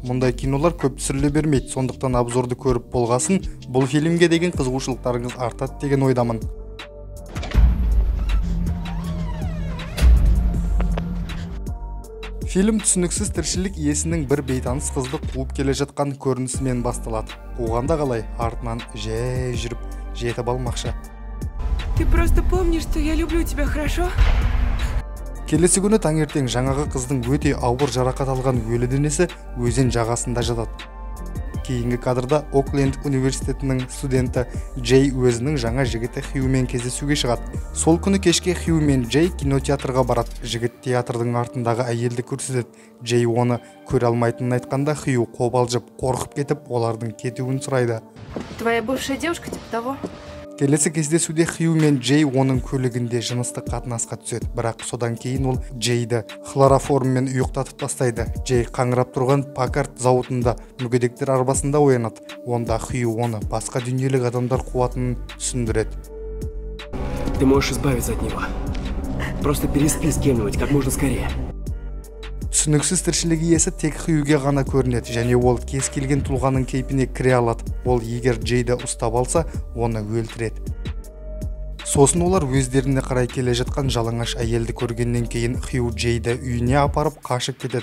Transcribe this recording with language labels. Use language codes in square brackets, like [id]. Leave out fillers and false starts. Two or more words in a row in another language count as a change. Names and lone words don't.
[kk] Мұндай кинолар көп түсіріле бермейді. Сондықтан обзорды көріп болғасын, бұл фильмге деген қызығушылықтарыңыз артады деген ойдамын. Фильм түсініксіз тіршілік иесінің бір бейтаныс қызды қуып келе жатқан көрінісімен басталады. Қуғанда қалай, артынан жай жүріп жетіп алмақшы. [ru] Ты просто помнишь, что я люблю тебя, хорошо? [kk] Келесі күні таңертең жаңағы қыздың өте ауыр жарақат алған өлі денесі өзен жағасында жатады. Кейінгі кадрда Окленд университетінің студенті Джей өзінің жаңа жігіті Хьюмен кездесуге шығады. Сол күні кешке Хью мен Джей кинотеатрға барады. Жігіт театрдың артындағы әйелді көрсетеді. Джей оны көре алмайтынын айтқанда, Хью қобалжып, қорқып кетіп, олардың кетуін сұрайды. [ru] Твоя бывшая девушка типа того? [kk] Келесі кездесуде Хью мен Джей оның көлігінде жыныстық қатынасқа түседі, бірақ содан кейін ол Джейді хлороформмен ұйықтатып тастайды. Джей қаңырап тұрған Паккард зауытында мүгедектер арбасында оянады. Онда Хью оны басқа дүниелік адамдар қуатынын түсіндіреді. [ru] Ты можешь избавиться от него. Просто переспи с кем-нибудь как можно скорее. [kk] Түсініксіз тіршілік иесі тек Хьюге ғана көрінеді, және ол кез келген тұлғаның кейпіне кіре алады. Ол егер Джейді ұстап алса, оны өлтіреді. Сосын олар өздеріне қарай келе жатқан жалаңаш әйелді көргеннен кейін Хью Джейді үйіне апарып қашып кетеді.